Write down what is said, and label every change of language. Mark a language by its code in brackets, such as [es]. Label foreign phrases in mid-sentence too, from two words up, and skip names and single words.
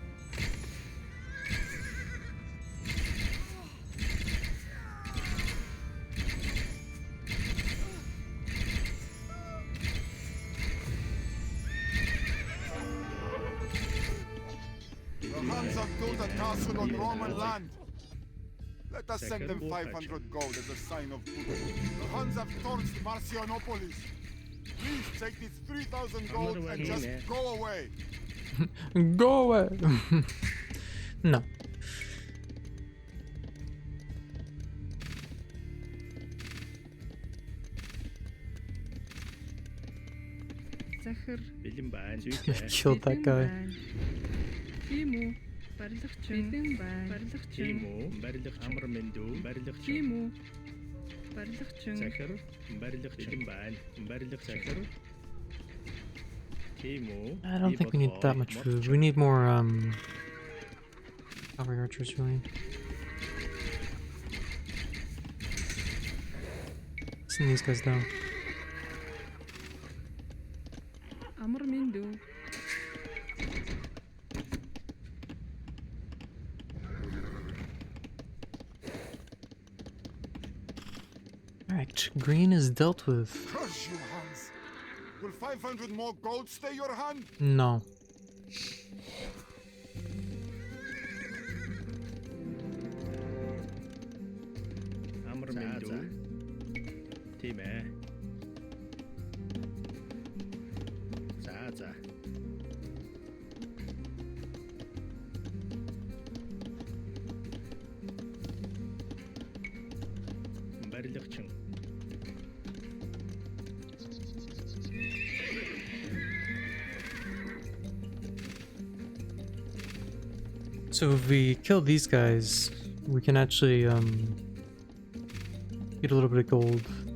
[en] The Huns have built a castle on Roman land. Let us send them 500 gold as a sign of goodwill. The Huns have torched Marcianopolis. Please take this 3,000 gold and just go away. Go away. No. [mn] захир Бэлэн байна. Зүйтэй. [en] Killed that guy. [mn] тийм үү? Барилгачин бэлэн байна. Барилгачин Тийм үү? Барилгачин. Амар минь дүү. Барилгачин. тийм үү? Барилгачин Захир. Барилгачин байна. Барилгачин. Захир. Тийм үү? [en] I don't think we need that much food. We need more cavalry archers really. Send these guys down. [mn] амар минь дүү. [en] Alright, green is dealt with. Curse you, Huns. Will 500 more gold stay your hand? No. [mn] Амар минь дүү. Тийм ээ. За. Барилгачин. [en] So if we kill these guys, we can actually get a little bit of gold.